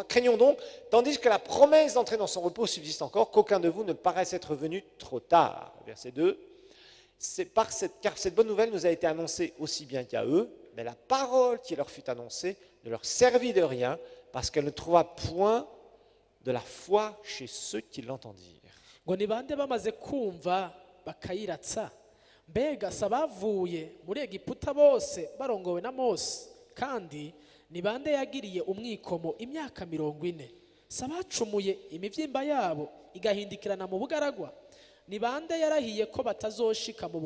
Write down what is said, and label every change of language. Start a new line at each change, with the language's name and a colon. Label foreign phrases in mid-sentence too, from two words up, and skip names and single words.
French: Craignons donc, tandis que la promesse d'entrer dans son repos subsiste encore, qu'aucun de vous ne paraisse être venu trop tard. Verset 2. Car cette bonne nouvelle nous a été annoncée aussi bien qu'à eux, mais la parole qui leur fut annoncée ne leur servit de rien, parce qu'elle ne trouva point de la foi chez ceux qui l'entendirent.
Rundi: ngo ni bande bamaze kumva bakayiratsa mbega si abavuye muri egiputa bose barongowe na mose kandi ni bande yagiriye umwikomo imyaka 40 si abacumuye imivyimba yabo igahindikirana mu bugaragwa ni bande yarahiye ko batazoshika mu